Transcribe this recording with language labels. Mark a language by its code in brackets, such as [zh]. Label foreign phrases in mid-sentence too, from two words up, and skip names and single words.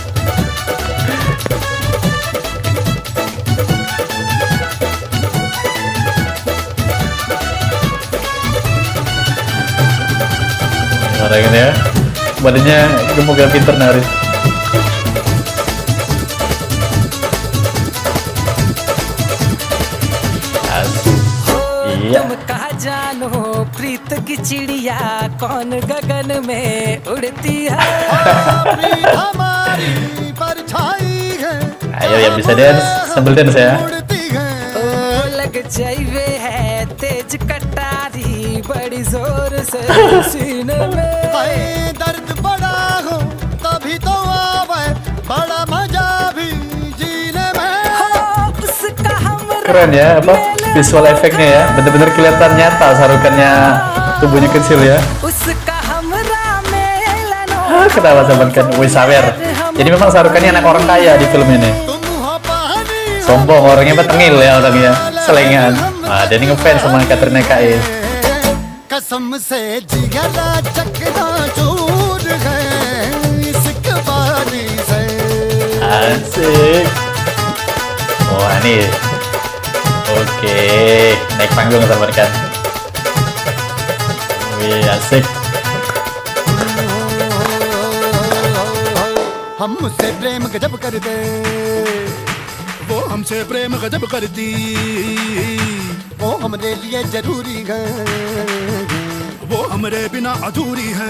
[id] Orang ya, badannya gemuk gak pinter nari. Iya. [hi] प्रीत की चिड़िया कौन गगन में उड़ती है. [id] Ayo yang bisa dance sambil dance ya. [hi] Oh lag जाइए है तेज कटारी बड़ी जोर से सीने में दर्द बड़ा हो तभी तो आवे बड़ा मजा भी जीने में. [id] Keren ya apa visual efeknya ya, bener-bener kelihatan nyata Shahrukh-nya tubuhnya kecil ya. Kenapa Salman Khan? Wih sawer. Jadi memang Shahrukh-nya anak orang kaya di film ini. Sombong orangnya, tengil ya orangnya, selengan. Nah, dia ngefans sama Katrina Kaif. Asik. Wah nih. Oke, naik panggung Salman Khan. Wih, asik. [hi] हमसे प्रेम गजब करते वो हमसे प्रेम गजब करती वो हमरे लिए जरूरी है वो हमरे बिना अधूरी है.